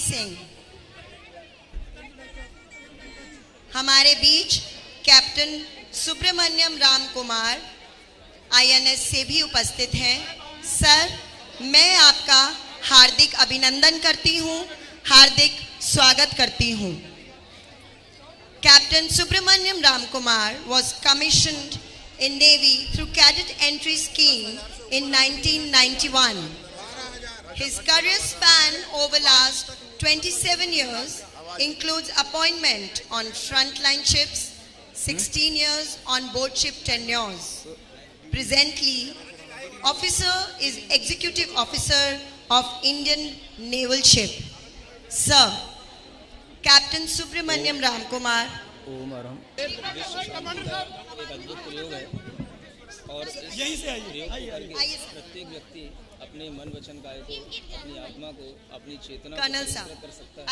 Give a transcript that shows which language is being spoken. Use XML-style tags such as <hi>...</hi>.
<hi>सिंह, हमारे बीच captain Subramaniam Ram Kumar INS से भी उपस्थित हैं। सर, मैं आपका हार्दिक अभिनंदन करती हूँ, हार्दिक स्वागत करती हूँ।</hi> <en>Captain Subramaniam Ram Kumar was commissioned in Navy through Cadet Entry Scheme in 1991. His career span over last 27 years includes appointment on frontline ships, 16 years on board ship tenures. Presently, officer is Executive Officer of Indian Naval Ship.</en> <hi>Sir, captain Subramaniam Ram Kumar. ओम अरहम एक अद्भुत प्रयोग है और यहीं से आइए प्रत्येक व्यक्ति अपने मन वचन काया को, अपनी आत्मा को, अपनी चेतना को कर सकता है।</hi>